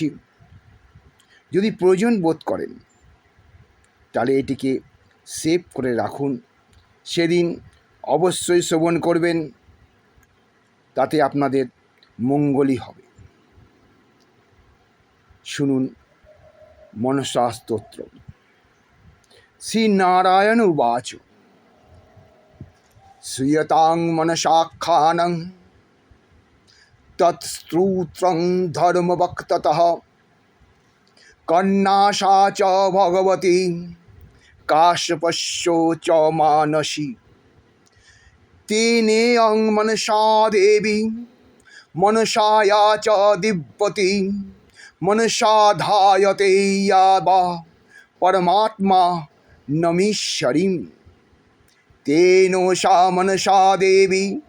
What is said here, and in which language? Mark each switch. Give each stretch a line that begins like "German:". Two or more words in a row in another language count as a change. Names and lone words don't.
Bangla: যদি প্রয়োজন বোধ করেন তাহলে এটিকে সেভ করে রাখুন, সেদিন অবশ্যই শ্রবণ করবেন, তাতে আপনাদের মঙ্গলই হবে। শুনুন মনসা স্তোত্র।
Sanskrit: শ্রীনারায়ণ উবাচ শ্রীয়তাং মনসাখ্যানং তৎস্ত্রূত্রং ধর্মবক্ততঃ কন্যাসা চ ভগবতী কাশ্যপস্য চ মানসী তেনেয়ং মনসা দেবী মনসায়া চ দিব্যতি মনসা ধায়তে ইয়াবা পরমাত্মা নমীশ্বরীম তেনো সা মনসা দেবী